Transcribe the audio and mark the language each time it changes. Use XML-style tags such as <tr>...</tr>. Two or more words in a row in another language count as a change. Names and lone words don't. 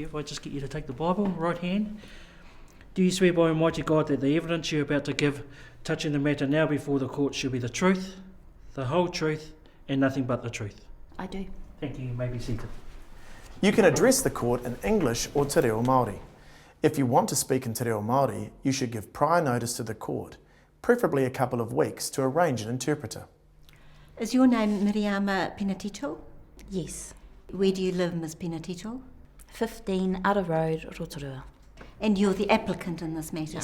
<en>If I just get you to take the Bible, right hand. Do you swear by Almighty God that the evidence you're about to give touching the matter now before the court shall be the truth, the whole truth, and nothing but the truth? I do. Thank you. You may be seated. You can address the court in English or</en> <mi>te reo Māori.</mi> <en>If you want to speak in</en> <mi>te reo Māori,</mi> <en>you should give prior notice to the court, preferably a couple of weeks, to arrange an interpreter. Is your name Miriama Penetito? Yes. Where do you live, Ms. Penetito? 15 Ara Road, Rotorua. And you're the applicant in this matter?</en>